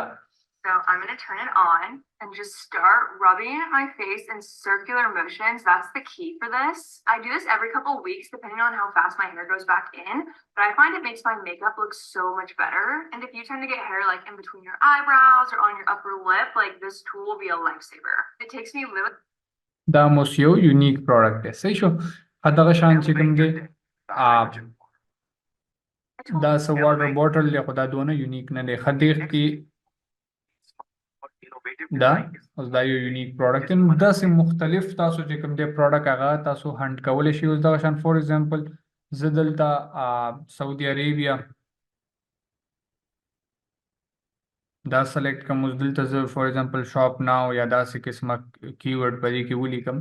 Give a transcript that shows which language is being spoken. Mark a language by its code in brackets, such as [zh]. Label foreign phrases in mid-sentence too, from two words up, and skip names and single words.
[en] So I'm going to turn it on and just start rubbing my face in circular motions. That's the key for this. I do this every couple of weeks depending on how fast my hair goes back in, but I find it makes my makeup look so much better. And if you tend to get hair like in between your eyebrows or on your upper lip, like this tool will be a lifesaver. It takes me literally [ps] دا موس یو [en] unique product [ps] دی صحیح شو دغه شان چې کوم دی دا څه [en] water bottle [ps] دی خو دا دونه یونیک نه دی ښه دې کې innovative دا [en] design is [ps] اوس دا یو [en] unique product [ps] دی. نو داسې مختلف تاسو چې کوم دی پروډکټ هغه تاسو هنټ کولی شئ. اوس دغه شان [en] for example [ps] زه دلته سعودي عربیه دا سلیکټ کوم. اوس دلته زه [en] for example shop now [ps] یا داسې قسمه کیورډ په دې کې ولیکم.